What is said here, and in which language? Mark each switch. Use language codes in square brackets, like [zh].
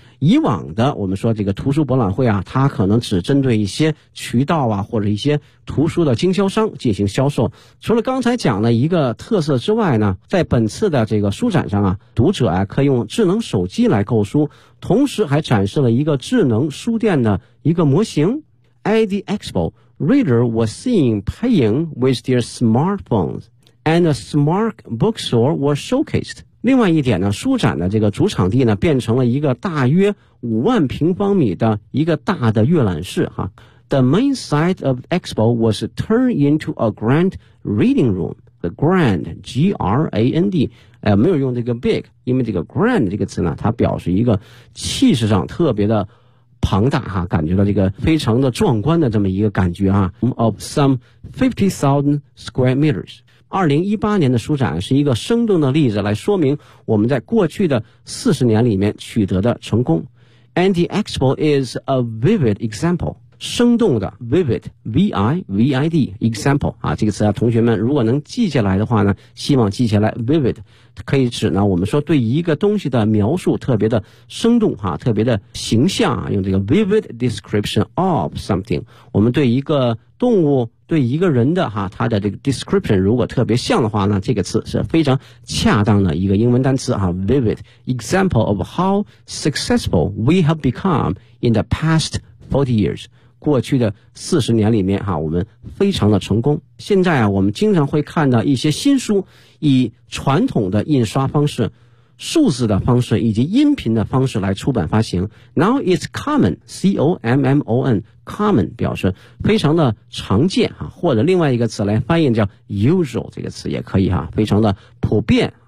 [zh] 以往的我们说这个图书博览会啊，它可能只针对一些渠道啊或者一些图书的经销商进行销售。除了刚才讲的一个特色之外呢，在本次的这个书展上啊，读者啊可以用智能手机来购书，同时还展示了一个智能书店的一个模型。 [en] At the expo, reader was seen paying with their smartphones, and a smart bookstore was showcased. [zh] 另外一点呢，书展的这个主场地呢，变成了一个大约50000平方米的一个大的阅览室哈。 [en] The main site of the expo was turned into a grand reading room. [zh] The grand, G-R-A-N-D, 没有用这个 big, 因为这个 grand 这个词呢，它表示一个气势上特别的庞大哈，感觉到这个非常的壮观的这么一个感觉哈。 [en] Of some 50,000 square meters. [zh] 2018年的书展是一个生动的例子，来说明我们在过去的40年里面取得的成功。 [en] And the expo is a vivid example. [zh] 生动的 [en] vivid, V-I-V-I-D, example. [zh] 啊，这个词啊，同学们如果能记下来的话呢，希望记下来 vivid, 可以指呢我们说对一个东西的描述特别的生动哈，特别的形象啊，用这个 [en] vivid description of something, [zh] 我们对一个动物对一个人的哈，他的这个 description 如果特别像的话，那这个词是非常恰当的一个英文单词哈。 [en] Vivid example of how successful we have become in the past 40 years. [zh] 过去的40年里面哈，我们非常的成功。现在啊，我们经常会看到一些新书以传统的印刷方式、数字的方式以及音频的方式来出版发行。 [en] Now it's common, [zh] C-O-M-M-O-N, common 表示非常的常见啊，或者另外一个词来翻译叫 usual 这个词也可以啊，非常的普遍。